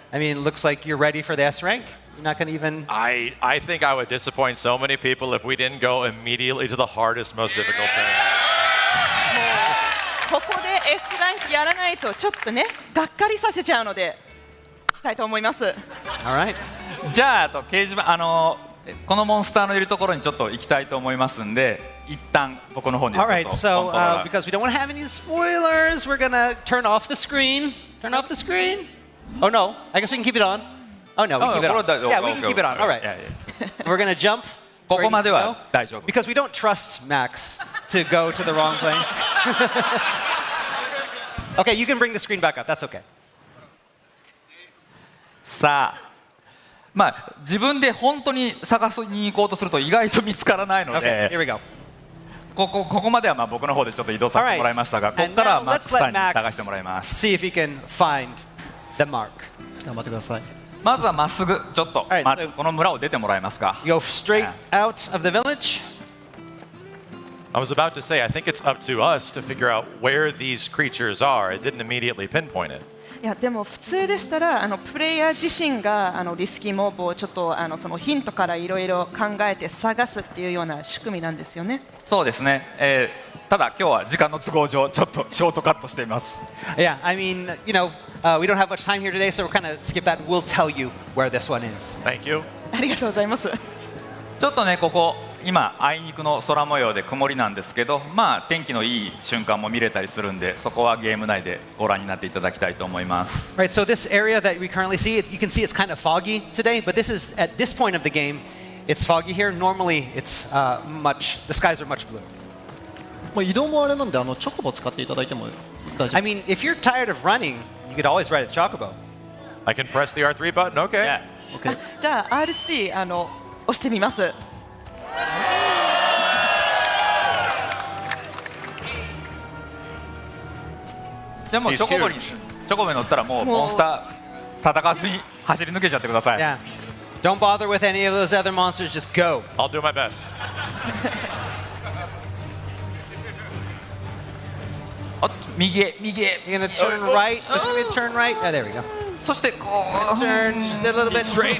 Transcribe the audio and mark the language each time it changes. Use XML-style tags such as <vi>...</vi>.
<en>I mean, it looks like you're ready for the S rank. You're not going to even. I think I would disappoint so many people if we didn't go immediately to the hardest, most difficult thing.</en> <ja>ここで S ランクやらないとちょっとね、がっかりさせちゃうので。したいと思います。</ja> <en>All right.</en> <ja>じゃあ掲示板このモンスターのいるところにちょっと行きたいと思いますんで、一旦僕の方に。</ja> <en>All right. So because we don't want to have any spoilers, we're gonna turn off the screen. Turn off the screen. Oh no, I guess we can keep it on. Oh no, we can keep it on. Yeah, we can keep it on. All right. We're gonna jump.</en> <ja>ここまでは大丈夫。</ja> <en>Because we don't trust Max to go to the wrong place. Okay, you can bring the screen back up. That's okay.</en> <ja>さあ、自分で本当に探しに行こうとすると意外と見つからないので、</ja> <en>Okay, here we go.</en> <ja>ここまでは僕の方でちょっと移動させてもらいましたが、ここからはマックスさんに探してもらいます。</ja> <en>See if he can find the mark.</en> <ja>頑張ってください。まずはまっすぐちょっと、この村を出てもらえますか。</ja> <en>Go straight out of the village. I was about to say, I think it's up to us to figure out where these creatures are. It didn't immediately pinpoint it.</en> <ja>いやでも普通でしたらプレイヤー自身がリスキーモブをちょっとそのヒントからいろいろ考えて探すっていうような仕組みなんですよね。そうですね。ただ今日は時間の都合上ちょっとショートカットしています。</ja> <en>Yeah, I mean, you know, we don't have much time here today, so we're kind of skip that. We'll tell you where this one is. Thank you.</en> <ja>ありがとうございます。ちょっとねここ今あいにくの空模様で曇りなんですけど、天気のいい瞬間も見れたりするんで、そこはゲーム内でご覧になっていただきたいと思います。</ja> <en>Right, so this area that we currently see, you can see it's kind of foggy today, but this is at this point of the game, it's foggy here. Normally, it's the skies are much blue.</en> <ja>移動もあれなんでチョコボ使っていただいても大丈夫。</ja> <en>I mean, if you're tired of running, you could always ride a chocobo. I can press the R3 button. Okay. Yeah. OK</en> <ja>じゃあ R3 押してみます。じゃあもうチョコボに乗ったらもうモンスター戦わずに走り抜けちゃってください。</ja> <en>Yeah. Don't bother with any of those other monsters. Just go. I'll do my best.</en> <ja>右へ右へ。</ja> <en>You're gonna turn right. Turn right. Oh, there we go.</en> <ja>そしてこう</ja> <en>Turn a little bit straight.</en>